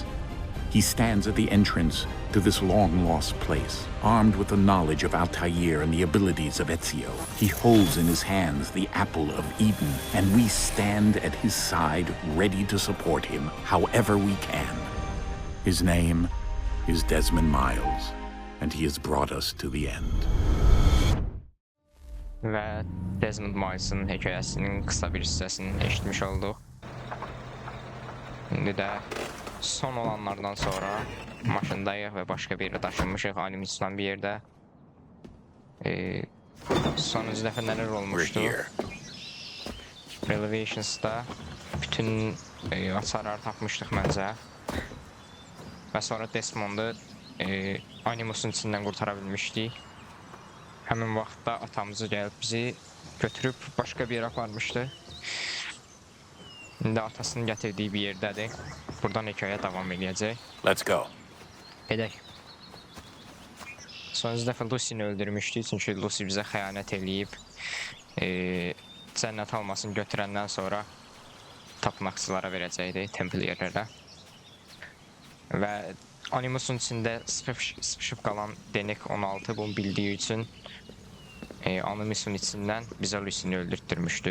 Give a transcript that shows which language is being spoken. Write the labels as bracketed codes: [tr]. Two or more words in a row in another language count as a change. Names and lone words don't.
[en] He stands at the entrance to this long-lost place, armed with the knowledge of Altair and the abilities of Ezio. He holds in his hands the Apple of Eden, and we stand at his side, ready to support him however we can. His name is Desmond Miles, and he has brought us to the end. [az] Və Desmond Miles'ın hekayəsinin qısa bir hissəsini eşitmiş olduq. İndi də son olanlardan sonra maşındayıq və başqa bir yerə daşınmışıq, Animus'dan bir yerdə. Sonuncu dəfə nələr olmuşdu? Relevations'da bütün açarları tapmışdıq məncə. Və sonra Desmond'u Animus'un içindən qurtara bilmişdik. Həmin vaxtda atamızı gəlib bizi götürüb başqa bir yerə aparmışdı. İndi atasının gətirdiyi bir yerdədir. Buradan hekayə davam edəcək. [en] Let's go. [az] Gedək. Sonuncu dəfə Lucy'ni öldürmüşdük, çünki Lucy bizə xəyanət eləyib. cənnət almasını götürəndən sonra tapınaqçılara verəcəkdi, Templiyerlərə. Və Animus'un içində sıxışıb qalan Denek 16 bunu bildiyi üçün Animus'un içindən bizə Lucy'ni öldürtdürmüşdü.